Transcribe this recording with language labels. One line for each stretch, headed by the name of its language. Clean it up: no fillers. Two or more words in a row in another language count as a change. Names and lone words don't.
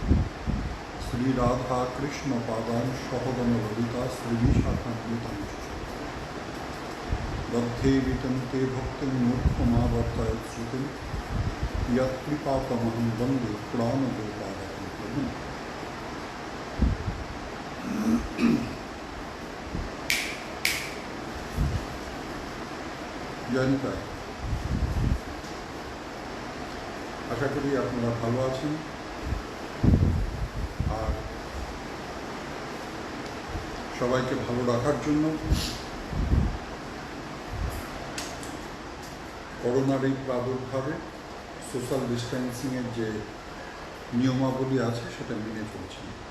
Sanskrit: श्रीराधाकृष्णपादान् सहगण ललिता श्रीविशाखान्वितांश्च बद्धे वितन्ते भक्तिं मूर्खमावर्तयत् श्रुतिं यत्कृपातमहं वन्दे पुराणगोपालकं प्रभुं।
Bangla: জয়নিতা, আশা করি আপনারা ভালো আছেন আর সবাইকে ভালো রাখার জন্য করোনার এই প্রাদুর্ভাবে সোশ্যাল ডিস্ট্যান্সিংয়ের যে নিয়মাবলী আছে সেটা মেনে চলছেন।